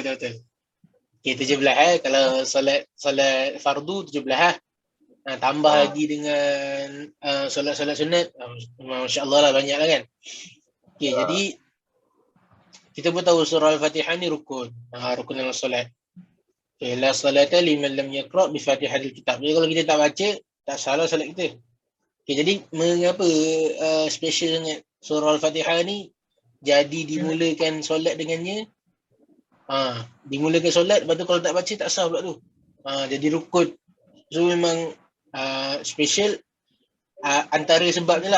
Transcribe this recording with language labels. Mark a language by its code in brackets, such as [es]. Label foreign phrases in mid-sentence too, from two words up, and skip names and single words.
[ms] Okey, 17 Kalau solat fardu 17 tambah lagi dengan solat-solat sunat, [ar] ما شاء الله [ms] lah, banyak lah kan. Okey, jadi kita pun tahu surah Al-Fatihah ni rukun. Rukun dalam solat. [ar] Okay, لا صلاة لمن لم يقرأ بفاتحة الكتاب. [ms] Jadi kalau kita tak baca, tak salah solat kita. Okay, jadi mengapa special sangat surah Al-Fatihah ni jadi dimulakan solat dengannya? Dimulakan solat, lepas tu kalau tak baca tak sah pula tu. Jadi rukun. So memang special antara sebabnya lah.